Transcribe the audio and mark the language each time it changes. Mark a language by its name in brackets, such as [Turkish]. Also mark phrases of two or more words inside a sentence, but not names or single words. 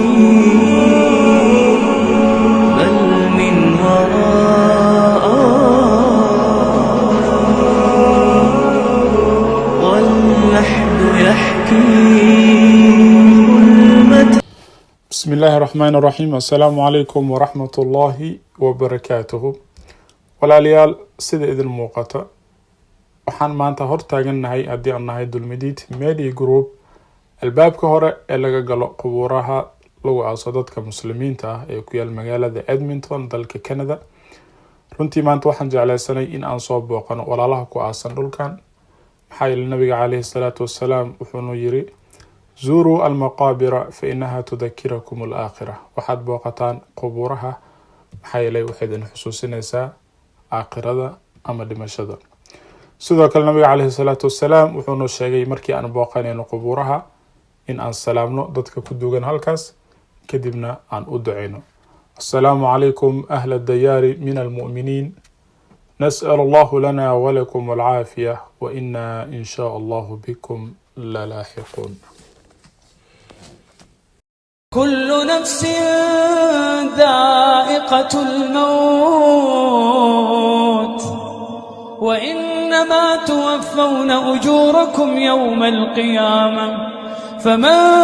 [Arabic] بسم الله الرحمن الرحيم. السلام عليكم ورحمة الله وبركاته. [Somali] walaalyaal sida idin muuqata waxaan maanta hortaagannahay haddii aan nahay dulmidid [English] media group [Somali] albaabka hore ee laga galo qubuuraha lagu aaso dadka muslimiinta ah ee ku yaal magaalada Edmonton dalka Canada. runtii maanta waxaan jeclaysanay in aan soo booqano walaalaha ku aasan dhulkan maxaa yeelay nabiga [Arabic] عليه الصلاة والسلام [Somali] wuxuu yiri [Arabic] زوروا المقابر فإنها تذكركم الآخرة. [Somali] waxaad booqataan qubuuraha maxaa yeelay waxay idin xusuusinaysaa aakhirada ama dhimashada. sidoo kale nabiga [Arabic] عليه الصلاة والسلام [Somali] wuxuu noo sheegay markii aan booqanayno qubuuraha in aan salaamno dadka ku duugan halkaas kadibna aan u duceyno. [Arabic] السلام عليكم أهل الديار من المؤمنين نسأل الله لنا ولكم العافية وإنا إن شاء الله بكم للاحقون. كل نفس ذائقة الموت وإنما توفون أجوركم يوم القيامة فمن